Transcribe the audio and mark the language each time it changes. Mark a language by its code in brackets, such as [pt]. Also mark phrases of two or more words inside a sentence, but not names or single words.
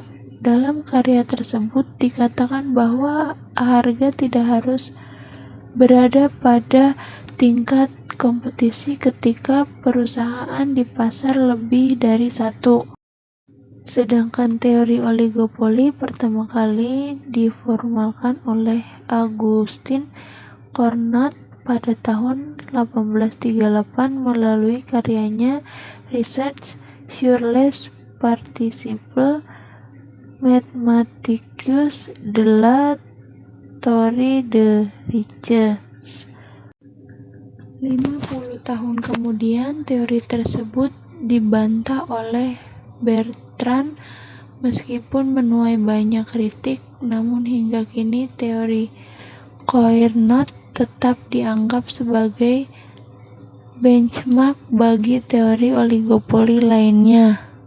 [id] Dalam karya tersebut dikatakan bahwa harga tidak harus berada pada tingkat kompetisi ketika perusahaan di pasar lebih dari satu. Sedangkan teori oligopoli pertama kali diformalkan oleh Augustin Carnot pada tahun 1838 melalui karyanya Research sur les Participes Mathematiques de la Théorie de Richesse. 50 tahun kemudian, teori tersebut dibantah oleh Bertrand. Meskipun menuai banyak kritik, namun hingga kini teori Carnot tetap dianggap sebagai benchmark bagi teori oligopoli lainnya.